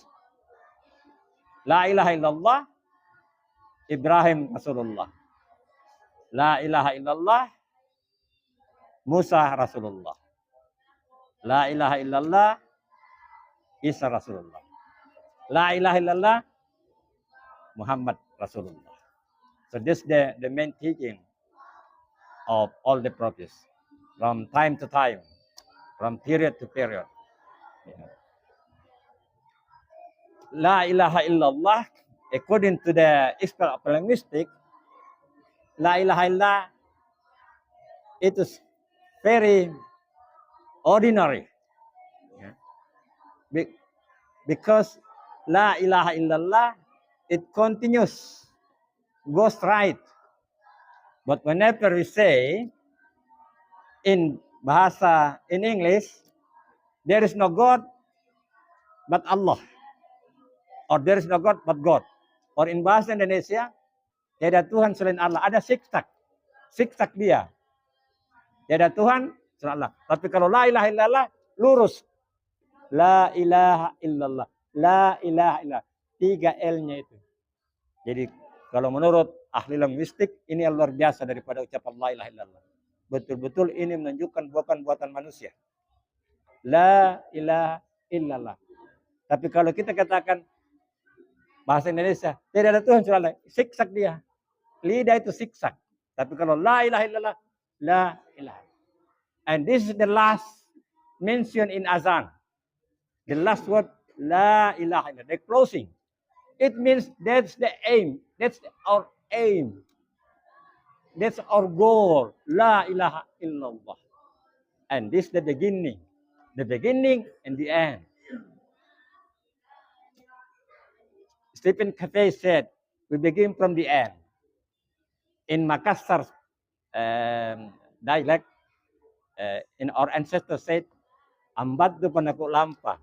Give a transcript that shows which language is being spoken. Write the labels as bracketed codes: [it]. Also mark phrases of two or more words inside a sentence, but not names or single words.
[ar] لا إله إلا الله، إبراهيم رسول الله. لا إله إلا الله، موسى رسول الله. لا إله إلا الله، عيسى رسول الله. لا إله إلا الله، محمد رسول الله. [en] So this is the main teaching of all the prophets from time to time, from period to period. [ar] لا إله إلا الله, [en] according to the expert of linguistics, [ar] لا إله إلا الله, [en] it is very ordinary. [ar] Because لا إله إلا الله, [en] it continues, goes right. But whenever we say in bahasa, in English, there is no God but Allah. Or there is no God but God. Or in [id] bahasa Indonesia, tiada Tuhan selain Allah. Ada siksak. Siksak dia. Tiada Tuhan selain Allah. Tapi kalau [ar] لا إله إلا الله, [id] lurus. [ar] لا إله إلا الله. لا إله إلا الله. [id] 3 L-nya itu. Jadi kalau menurut ahli linguistik, ini yang luar biasa daripada ucapan [ar] لا إله إلا الله. [id] Betul-betul ini menunjukkan bukan buatan manusia. [ar] لا إله إلا الله. [id] Tapi kalau kita katakan bahasa Indonesia, tidak ada Tuhan selain Allah, siksak dia. Lidah itu siksak. Tapi kalau [ar] لا إله إلا الله، لا إله. [en] And this is the last mention in azan. The last word, [ar] لا إله إلا الله. [en] The closing. It means that's the aim. That's our aim. That's our goal. [ar] لا إله إلا الله. [en] And this is the beginning. The beginning and the end. Stephen Covey said, we begin from the end. In Makassar dialect, in our ancestors said, [mak] ambat tu panaku lampa.